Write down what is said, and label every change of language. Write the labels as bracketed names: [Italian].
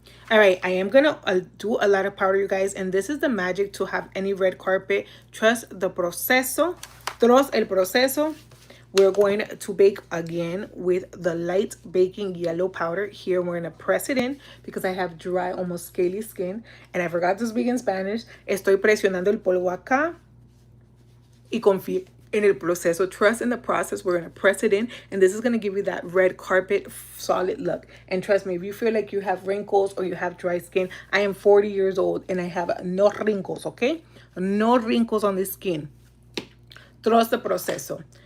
[English] All right, I am gonna do a lot of powder, you guys, and this is the magic to have any red carpet. Trust the proceso. Trust el proceso. We're going to bake again with the light baking yellow powder. Here we're going to press it in because I have dry, almost scaly skin. And I forgot to speak in Spanish. [Spanish] Estoy presionando el polvo acá. Y confíe en el proceso. [English] Trust in the process. We're going to press it in. And this is going to give you that red carpet solid look. And trust me, if you feel like you have wrinkles or you have dry skin, I am 40 years old and I have no wrinkles, okay? No wrinkles on the skin. Trust the proceso.